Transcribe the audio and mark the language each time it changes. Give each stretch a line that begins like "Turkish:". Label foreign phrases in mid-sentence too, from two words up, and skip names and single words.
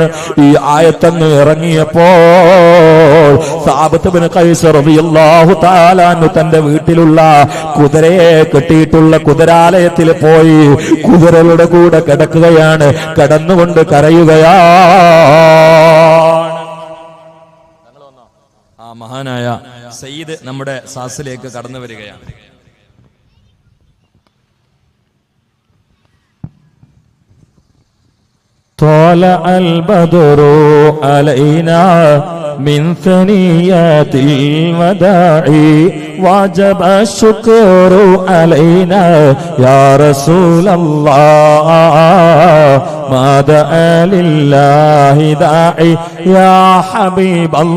Malayalam: ഈ ആയത്തങ്ങ് ഇറങ്ങിയപ്പോൾ സാബിത്ത് ബിൻ ഖൈസ്
Arabic: رضي الله تعالى عنه
Malayalam: തന്റെ വീട്ടിലുള്ള കുതിരയെ കെട്ടിയിട്ടുള്ള കുതിരാലയത്തിൽ പോയി കുതിരകളുടെ കൂടെ കിടക്കുകയാണ്, കിടന്നുകൊണ്ട് കരയുകയാണ്. ആ മഹാനായ സയ്യിദ് നമ്മുടെ സാസിലേക്ക് കടന്നു വരികയാണ്.
Arabic: طلع البدر علينا من ثنيات الوداع وجب الشكر علينا يا رسول الله ما دعا لله داعي يا حبيب